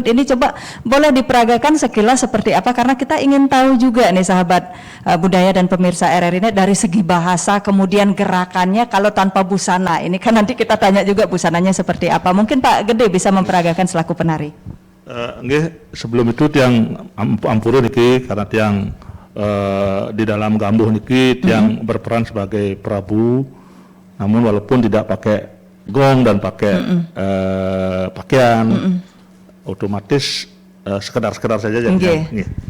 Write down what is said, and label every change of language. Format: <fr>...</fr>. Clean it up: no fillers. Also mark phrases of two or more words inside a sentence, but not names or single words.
<id>Ini coba boleh diperagakan sekilas seperti apa, karena kita ingin tahu juga nih sahabat budaya dan pemirsa RRI Net dari segi bahasa, kemudian gerakannya kalau tanpa busana. Ini kan nanti kita tanya juga busananya seperti apa. Mungkin Pak Gede bisa memperagakan selaku penari. Nggih, sebelum itu</id> <ban>tiang ampura niki</ban> <id>karena tiang di dalam Gambuh niki tiang berperan sebagai prabu, namun walaupun tidak pakai gong dan pakai pakaian, otomatis sekedar saja. Nggih.</id>